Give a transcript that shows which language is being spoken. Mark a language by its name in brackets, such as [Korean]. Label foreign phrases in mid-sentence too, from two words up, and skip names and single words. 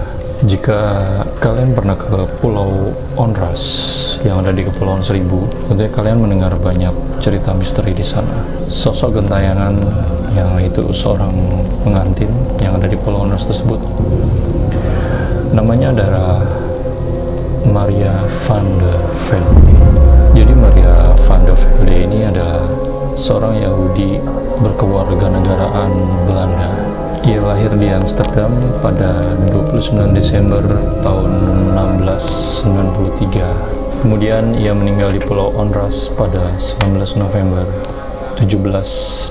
[Indonesian] Jika kalian pernah ke Pulau Onrus yang ada di Kepulauan Seribu, tentunya kalian mendengar banyak cerita misteri di sana. Sosok gentayangan yang itu seorang pengantin yang ada di Pulau Onrus tersebut, namanya adalah Maria van de Velde. Jadi Maria van de Velde ini adalah seorang Yahudi berkewarganegaraan Belanda. Ia lahir di Amsterdam pada 29 Desember tahun 1693. Kemudian ia meninggal di Pulau Onrus pada 19 November 1721.